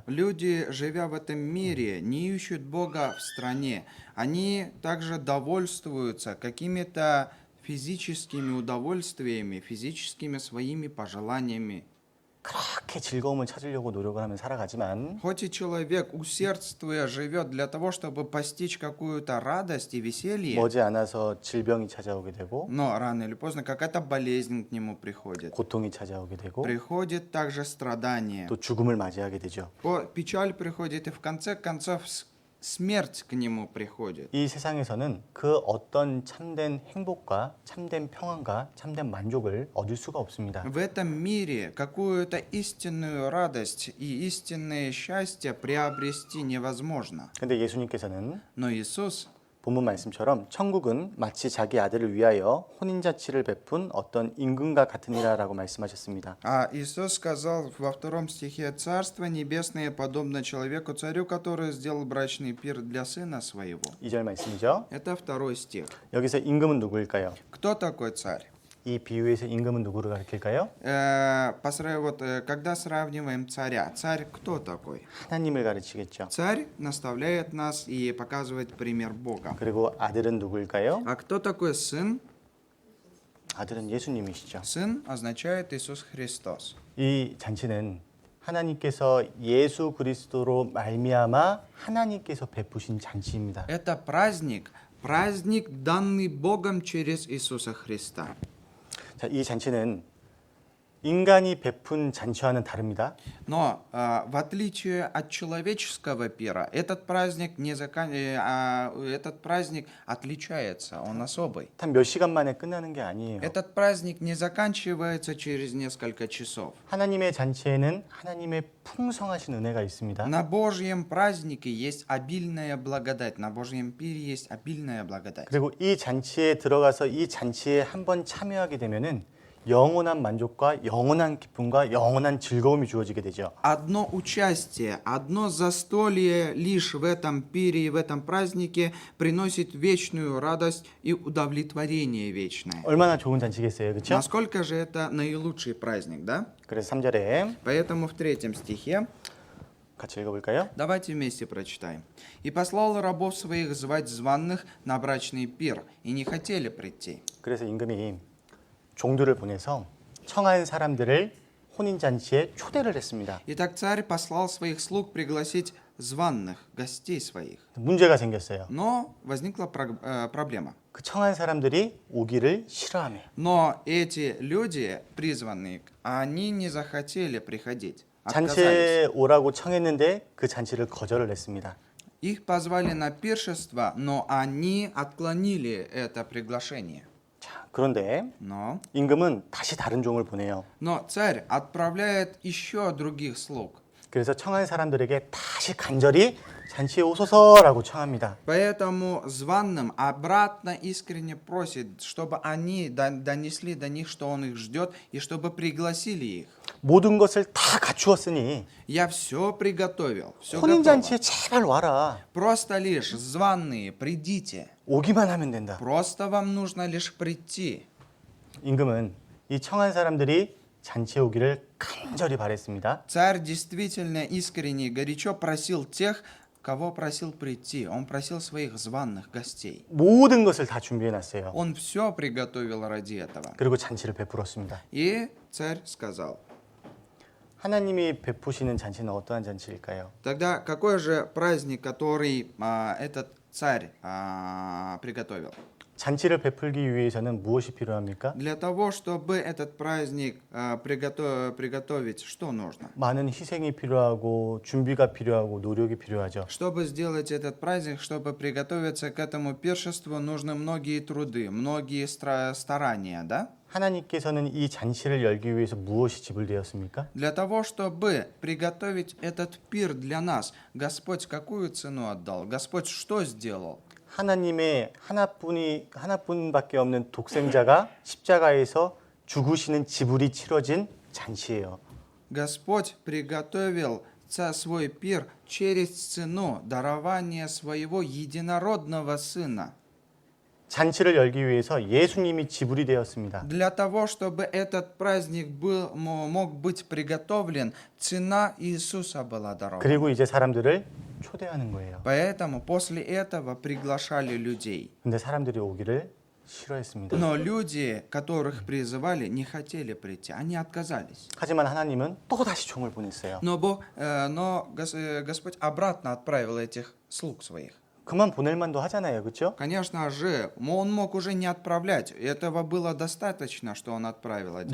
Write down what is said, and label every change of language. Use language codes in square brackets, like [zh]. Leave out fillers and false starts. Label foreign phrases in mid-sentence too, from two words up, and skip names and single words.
[ru] люди, живя в этом мире, не ищут Бога в стране. Они также довольствуются какими-то физическими удовольствиями, физическими своими пожеланиями. [ko] 그렇게 즐거움을 찾으려고 노력을 하면 살아가지만 [ru] Хоть и человек, усердствуя, живет для того, чтобы постичь какую-то радость и веселье, [ko] 머지않아서 질병이 찾아오게 되고 [ru] но рано или поздно какая-то болезнь к нему приходит. [ko] 고통이 찾아오게 되고 [ru] Приходит также страдание. [ko] 또 죽음을 맞이하게 되죠. [ru] Печаль приходит, и в конце концов смерть к нему приходит. [ko] 이 세상에서는 그 어떤 참된 행복과 참된 평안과 참된 만족을 얻을 수가 없습니다. [ru] В этом мире какую-то истинную радость и истинное счастье приобрести невозможно. [ko] 근데 예수님께서는 [ru] Но Иисус, [ko] 본문 말씀처럼 천국은 마치 자기 아들을 위하여 혼인잔치를 베푼 어떤 임금과 같으니라라고 말씀하셨습니다. [ru] А Иисус сказал во 2 стихе: «Царство небесное подобно человеку, царю, который сделал брачный пир для сына своего». [ko] 2절 말씀이죠. [ru] Это 2 стих. [ko] 여기서 임금은 누구일까요? [ru] Кто такой царь? [ko] 이 비유에서 임금은 누구를 가리킬까요? [ru] Когда сравниваем царя, царь кто такой? [ko] 하나님을 가르치겠죠. [ru] Царь наставляет нас и показывает пример Бога. [ko] 그리고 아들은 누구일까요? [ru] А кто такой сын? [ko] 아들은 예수님이시죠. [ru] Сын означает Иисус Христос. [ko] 이 잔치는 하나님께서 예수 그리스도로 말미암아 하나님께서 베푸신 잔치입니다. [ru] Это праздник, данный Богом через Иисуса Христа. [ko] 자, 이 잔치는 인간이 베푼 잔치와는 다릅니다. [ru] Но в отличие от человеческого пира, этот праздник отличается, он особый. [ko] 단 몇 시간 만에 끝나는 게 아니에요. [ru] Этот праздник не заканчивается через несколько часов. [ko] 하나님의 잔치에는 하나님의 풍성하신 은혜가 있습니다. [ru] На Божьем празднике есть обильная благодать, на Божьем пире есть обильная благодать. [ko] 그리고 이 잔치에 들어가서 이 잔치에 한번 참여하게 되면은 영원한 만족과 영원한 기쁨과 영원한 즐거움이 주어지게 되죠. [ru] Одно участие, одно застолье лишь в этом пире и в этом празднике приносит вечную радость и удовлетворение вечное. [ko] 얼마나 좋은 잔치겠어요, 그렇죠? [ru] Насколько же это наилучший праздник, да? [ko] 그래서 3절에 [ru] Поэтому в 3 стихе [ko] 같이 읽어볼까요? [ru] Давайте вместе прочитаем. «И послал рабов своих звать званных на брачный пир, и не хотели прийти». [ko] 그래서 임금이 종들을 보내서 청한 사람들을 혼인잔치에 초대를 했습니다. [ru] Итак, царь послал своих слуг пригласить званных, гостей своих. [ko] 문제가 생겼어요. [ru] Но возникла проблема. [ko] 그 청한 사람들이 오기를 싫어하며 [ru] Но эти люди, призванные, они не захотели приходить. Отказались. [ko] 잔치에 오라고 청했는데 그 잔치를 거절을 했습니다. [ru] Их позвали на пиршество, но они отклонили это приглашение. [ko] 자, 그런데 [ru] Но [ko] 임금은 다시 다른 종을 보내요. [ru] царь отправляет еще других слуг. [ko] 그래서 청한 사람들에게 다시 간절히 잔치에 오소서라고 청합니다. [ru] Поэтому званным обратно искренне просит, чтобы они донесли до них, что он их ждет, и чтобы пригласили их. [ko] 모든 것을 다 갖추었으니 [ru] Я все приготовил, все [ko] 혼인잔치에 [ru] готово. [ko] 제발 와라. [ru] Просто лишь званные, придите. [ko] 오기만 하면 된다. [ru] Просто вам нужно лишь прийти. [ko] 임금은 이 청한 사람들이 잔치에 오기를 간절히 바랬습니다. [ru] Царь действительно искренне и горячо просил тех, кого просил прийти. Он просил своих званых гостей. [ko] 모든 것을 다 준비해놨어요. [ru] Он все приготовил ради этого. [ko] 그리고 잔치를 베풀었습니다. [ru] И царь сказал: [ko] 하나님이 베푸시는 잔치는 어떠한 잔치일까요? [ru] тогда какой же праздник, который этот царь приготовил? [ko] 잔치를 베풀기 위해서는 무엇이 필요합니까? [ru] Для того, чтобы этот праздник приготовить, что нужно? [ko] 많은 희생이 필요하고 준비가 필요하고 노력이 필요하죠. [ru] Чтобы сделать этот праздник, чтобы приготовиться к этому пиршеству, нужны многие труды, многие старания, да? [ko] 하나님께서는 이 잔치를 열기 위해서 무엇이 지불되었습니까? [ru] Для того, чтобы приготовить этот пир для нас, Господь какую цену отдал? Господь что сделал? [ko] 하나님의 하나뿐밖에 없는 독생자가 십자가에서 죽으시는 지불이 치러진 잔치예요. [ru] Господь приготовил свой пир через цену дарования своего единородного Сына. [ko] 잔치를 열기 위해서 예수님이 지불이 되었습니다. [ru] Для того, чтобы этот праздник мог быть приготовлен, цена Иисуса была дарована. [ko] 그리고 이제 사람들을 초대하는 거예요. [ru] Поэтому после этого приглашали людей. [ko] 근데 사람들이 오기를 싫어했습니다. [ru] Но люди, которых призывали, не хотели прийти, они отказались. [ko] 하지만 하나님은 또 다시 종을 보냈어요. [ru] Но Господь обратно отправил этих слуг своих. [ko] 그만 보낼 만도 하잖아요. 그렇죠? [ru] Конечно же, он мог уже не отправлять. Этого было достаточно, что он отправил один.